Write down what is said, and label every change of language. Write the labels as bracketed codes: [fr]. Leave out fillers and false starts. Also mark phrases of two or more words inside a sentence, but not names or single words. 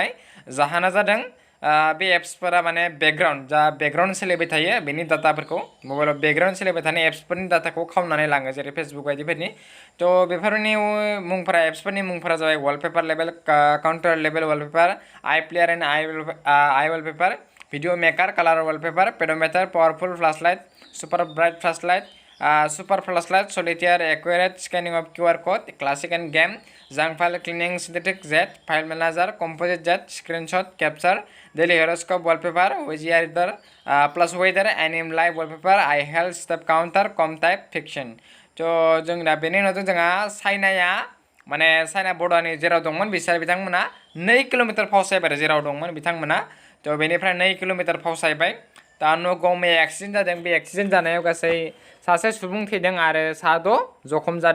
[brx] जाहोना जादों बे एप्सफोरा माने बेकग्राउन्ड सोलिबाय थायो बेनि डाटाफोरखौ मबाइलाव बेकग्राउन्ड सोलिबाय थानाय एप्सफोरनि डाटाखौ खावनानै लाङो जेरै फेसबुक बायदिफोरनि। बेफोरनि एप्सफोरनि मुंफोरा जाबाय वालपेपार लेभेल, काउन्टार लेभेल वालपेपार, आइ प्लेयार एन्ड आइ वालपेपार, भिडिअ मेकार, कालार वालपेपार, पेडोमीटर, पावारफुल फ्लाशलाइट, सुपार ब्राइट फ्लाशलाइट, सुपार फ्लाशलाइट, सलिटेयर, एक्यूरेट स्कैनिंग ऑफ QR कोड, क्लासिक एंड गेम, जंक फाइल क्लीनिंग, सिंथेटिक जेट, फाइल मैनेजर, कंपोजिट जेट, स्क्रीनशॉट कैप्चर, डेली हॉरोस्कोप वॉलपेपर, विजिया रीडर, प्लस वेदर, एनिम लाइव वॉलपेपर, आई हेल्थ स्टेप काउंटर, कम टाइप फिक्शन। जों दा बेनि उनाव जोंहा चाइना बर्डारनि जेराव दंमोन बिथांमोना 2 किल'मिटार फावसायबाय जेराव दंमोन बिथांमोना। बेनिफ्राय 2 किल'मिटार फावसायबाय। दा नगाव मैया एक्सिडेन्ट जादों। बे एक्सिडेन्ट जानायाव गासै सासे सुबुं थैदों आरो 6 जखम जादों।